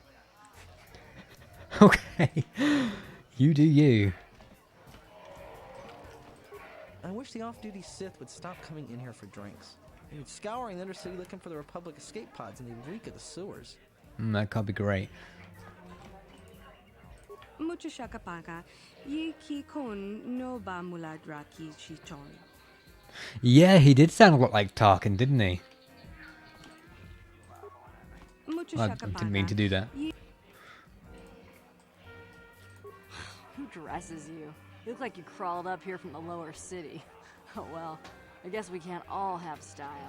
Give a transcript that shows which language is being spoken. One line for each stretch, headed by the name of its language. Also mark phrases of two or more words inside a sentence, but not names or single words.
English: Okay, you do you. I wish the off-duty Sith would stop coming in here for drinks. They're scouring the undercity looking for the Republic escape pods, and they reek of the sewers. That can't be great. Mucho shakapaka. Yi ki kon no ba muladra ki chichon. Yeah, he did sound a lot like Tarkin, didn't he? I didn't mean to do that. Who dresses you? You look like you crawled up here from the lower city. Oh well, I guess we can't all have style.